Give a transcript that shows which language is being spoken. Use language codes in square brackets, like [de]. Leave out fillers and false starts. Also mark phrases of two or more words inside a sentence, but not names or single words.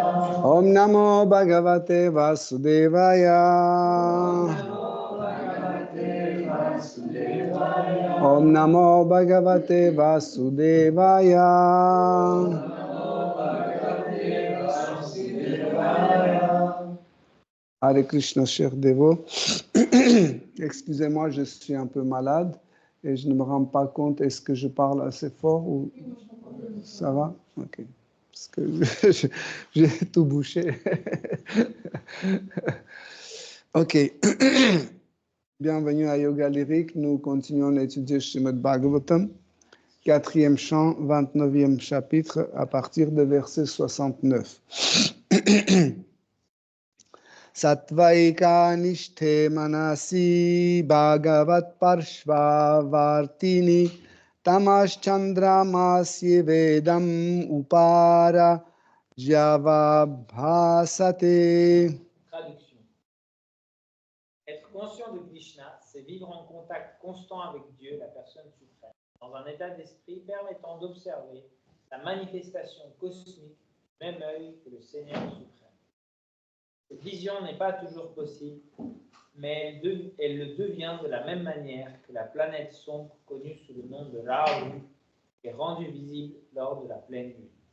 [sa] Om Namo Bhagavate Vasudevaya. Om Namo Bhagavate Vasudevaya. [fr] Hare Krishna, chers dévots. Excusez-moi, je suis un peu malade et je ne me rends pas compte, est-ce que je parle assez fort ou ça va? Ok. Parce que j'ai tout bouché. Ok. Bienvenue à Yoga Lyrique. Nous continuons à étudier Srimad Bhagavatam, 4e chant, 29e chapitre, à partir de verset 69. [sa] Satvaika nishthe manasi bhagavat parshva vartini tamas chandramasye vedam upara javabhasate. [fr] Traduction. Être conscient de Krishna, c'est vivre en contact constant avec Dieu, la personne suprême, dans un état d'esprit permettant d'observer la manifestation cosmique du même œil que le Seigneur suprême. Cette vision n'est pas toujours possible, mais elle le devient de la même manière que la planète sombre connue sous le nom de Rahu est rendue visible lors de la pleine lune.